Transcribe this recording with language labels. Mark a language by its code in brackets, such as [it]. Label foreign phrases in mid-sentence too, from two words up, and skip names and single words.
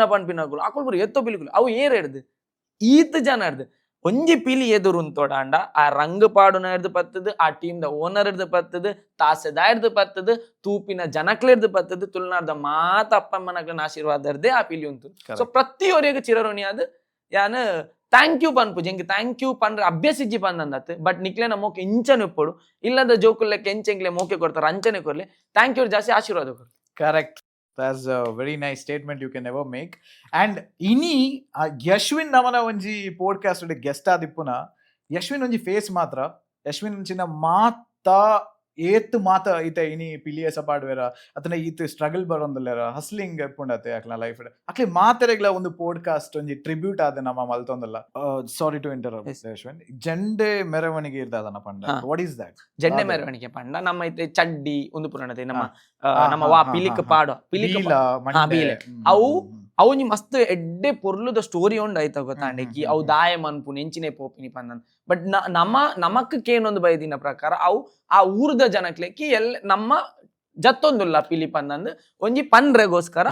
[tcy] ಪನ್ಪಿನಕುಲು ಅಕುಲು ಪೂರ ಎತ್ತೋ ಪಿಲಿಕುಲು ಅವು ಏರ್ ಹಿಡ್ದು ಈತ್ ಜನ ಹಿಡ್ದು ಒಂಜಿ ಪಿಲಿ ಎದುರು ತೋಡಾಂಡ ಆ ರಂಗ್ ಪಾಡುನ ಹಿಡ್ದು ಪತ್ತದು ಆ ಟೀಮ್ ದ ಓನರ್ ಹಿಡ್ದು ಪತ್ತದು ತಾಸೆದ ಹಿಡ್ದು ಪತ್ತದು ತೂಪಿನ ಜನಕ್ಲ ಹಿಡ್ದು ಪತ್ತದು ತುಳುನಾಡ್ದ ಮಾತ ಅಪ್ಪಮ್ಮನಕ್ಲನ ಆಶೀರ್ವಾದ ಇರ್ದೆ ಆ ಪಿಲಿ ಉಂಟು ಸೊ ಪ್ರತಿಯೊರಿಗೂ ಚಿರಋಣಿ ಆದ್ ಯಾನ್ [en] thank you [tcy] ಪನ್ಪುಜಿ ಎಂಕ್ [en] thank you [tcy] ಪನ್ರೆ ಅಭ್ಯಸಿಜ್ಜಿ ಪಂದಂದತ್ ಬಟ್ ನಿಕ್ಲೆನ ಮೋಕೆ ಇಂಚನೆ ಉಪ್ಪಡು ಇಲ್ಲದ ಜೋಕುಲ್ಲೆಕ್ಕೆ ಎಂಚೆಂಗ್ಲೆ ಮೋಕೆ ಕೊಡ್ತಾರೆ ಅಂಚನೆ ಕೊರ್ಲಿ [en] thank you [tcy] ಜಾಸ್ತಿ ಆಶೀರ್ವಾದ ಕೊಡ್ಲಿ. ಕರೆಕ್ಟ್. [en] That's a very nice statement you can never make. [tcy] And ini Yashwin namana onji podcast ode guest adipuna Yashwin onji face matra Yashwin onchina mata ಏತ್ ಮಾತ ಈತ ಇನಿ ಪಿಲಿಯ ಸಪಾಡ್ ವೇರ ಅತನ ಈತ ಸ್ಟ್ರಗಲ್ ಬರೋಂದಲ್ಲೇರ ಹಸ್ಲಿಂಗ್ ಎಪ್ಪುಂಡತೆ ಅಕ್ಲ ಲೈಫ್ ಅಕ್ಲೆ ಮಾತೆರೆಗ್ಲ ಒಂದು ಪೋಡ್ಕಾಸ್ಟ್ ಒಂಜಿ ಟ್ರಿಬ್ಯೂಟ್ ಆದ ನಮ್ಮ ಮಲ್ತೊಂದಲ್ಲ. [en] sorry to interrupt Yashwin. [tcy] ಜೆಂಡೆ ಮೆರವಣಿಗೆ ಇರ್ದಾದನ ಪಂಡ [en] what is that? [tcy] ಜೆಂಡೆ ಮೆರವಣಿಗೆ ಪಂಡ ನಮ್ಮ ಐತೆ ಚಡ್ಡಿ ಒಂದು ಪುರಾಣತೆ ನಮ್ಮ ವಾ ಪಿಲಿಕ್ ಪಾಡ ಪಿಲಿಕ್ ಅವು ಅವನಿ ಮಸ್ತ್ ಎಡ್ಡೆ ಪೊರ್ಲುದ ಸ್ಟೋರಿ ಉಂಡು ಆಯ್ತ ಗೊತ್ತಾಂಡೆಕಿ ಅವು ದಾಯ ಮನ್ಪುನ್ ಎಂಚಿನೆ ಪೋಪಿನಿ ಪಂದನ್ ಬಟ್ ನಮಕ್ಕೇನೊಂದು ಬೈದಿನ ಪ್ರಕಾರ ಅವು ಆ ಊರ್ದ ಜನಕ್ಲೆಕ್ಕಿ ನಮ್ಮ ಜತ್ತೊಂದುಲ್ಲ ಪಿಲಿ ಪಂದಂದ್ ಒಂಜಿ ಪನ್ರೆಗೋಸ್ಕರ